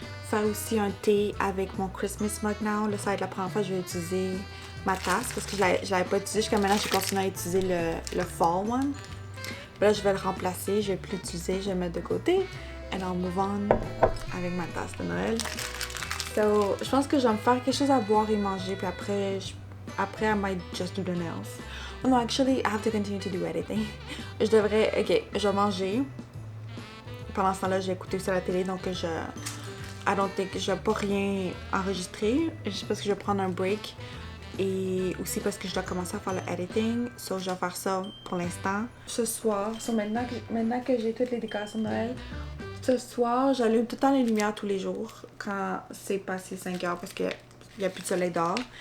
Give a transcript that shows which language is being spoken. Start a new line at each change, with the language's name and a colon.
French: Faire aussi un thé avec mon
English: Christmas mug now.
French: Là, ça va être la première fois que je vais utiliser ma tasse parce que je l'avais pas utilisé jusqu'à maintenant. J'ai continué à utiliser le fall one. Là, je vais le remplacer, je vais plus l'utiliser, je vais le mettre de côté.
English: And I'll move on
French: avec ma tasse de Noël. So, je pense que je vais me faire quelque chose à boire et manger, puis après,
English: I might just do the nails. Oh no, actually, I have to continue to do editing.
French: Je devrais, ok, je vais manger. Pendant ce temps-là, je vais écouter sur la télé, donc je vais pas rien enregistrer, juste parce que je vais prendre un break. Et aussi parce que je dois commencer à faire le editing. So, je vais faire ça pour l'instant. Ce soir, maintenant que j'ai toutes les décorations de Noël, ce soir, j'allume tout le temps les lumières tous les jours quand c'est passé 5 heures parce qu'il n'y a plus de soleil dehors.